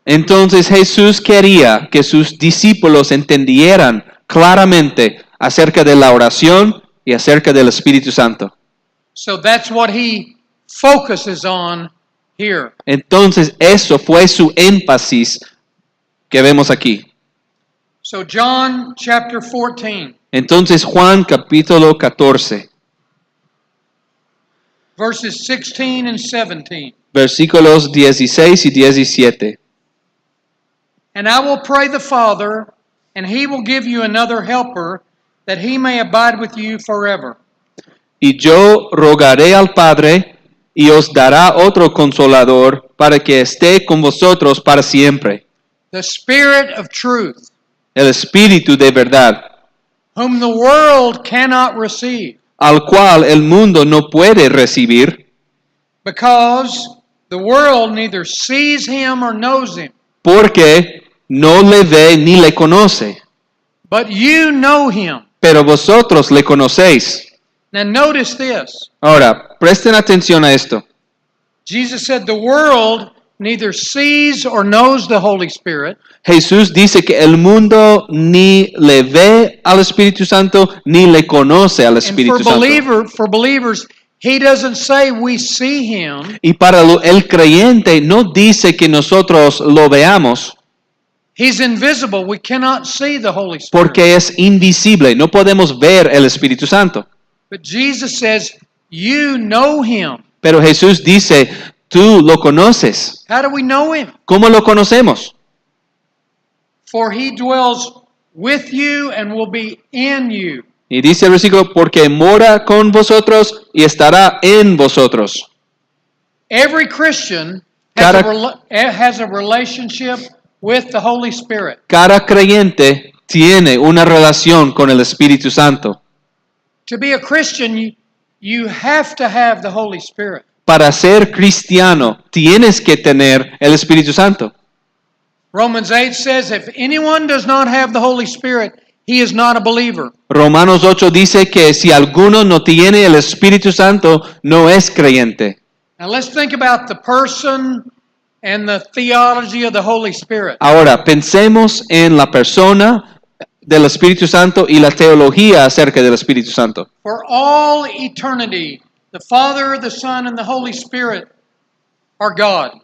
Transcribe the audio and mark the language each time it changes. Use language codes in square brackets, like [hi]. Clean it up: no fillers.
[es] Entonces Jesús quería que sus discípulos entendieran claramente acerca de la oración y acerca del Espíritu Santo. [en] So that's what He focuses on here. [es] Entonces eso fue su énfasis que vemos aquí. [en] So John chapter 14, [es] Entonces Juan capítulo 14, [en] verses 16 and 17. [es] versículos 16 y 17. [en] And I will pray the Father, and he will give you another helper, that he may abide with you forever. [es] Y yo rogaré al Padre, y os dará otro consolador, para que esté con vosotros para siempre, [en] The Spirit of truth, [es] el Espíritu de verdad, [en] whom the world cannot receive, [es] al cual el mundo no puede recibir, [en] because the world neither sees him or knows him. [es] porque no le ve ni le conoce. [en] But you know him. [es] Pero vosotros le conocéis. [en] Now notice this. [es] Ahora, presten atención a esto. [en] Jesus said the world neither sees or knows the Holy Spirit, [es] Jesús dice que el mundo ni le ve al Espíritu Santo ni le conoce al [en] and [es] Espíritu Santo. [en] for believers, he doesn't say we see him. [es] Y para el creyente no dice que nosotros lo veamos [en] He's invisible. We cannot see the Holy Spirit. [es] porque es invisible, no podemos ver el Espíritu Santo. [en] But Jesus says you know him. [es] Pero Jesús dice, tú lo conoces. [en] How do we know him? [es] ¿Cómo lo conocemos? [en] For he dwells with you and will be in you. [es] Y dice el versículo, porque mora con vosotros y estará en vosotros. [en] Every Christian has a relationship with the Holy Spirit. [es] Cada creyente tiene una relación con el Espíritu Santo. [en] To be a Christian, you have to have the Holy Spirit. [es] Para ser cristiano tienes que tener el Espíritu Santo. [en] Romans 8 says, if anyone does not have the Holy Spirit, he is not a believer. [es] Romanos 8 dice que si alguno no tiene el Espíritu Santo, no es creyente. [en] Now let's think about the person and the theology of the Holy Spirit. [es] Ahora, pensemos en la persona del Espíritu Santo y la teología acerca del Espíritu Santo. [en] For all eternity, the Father, the Son, and the Holy Spirit are God.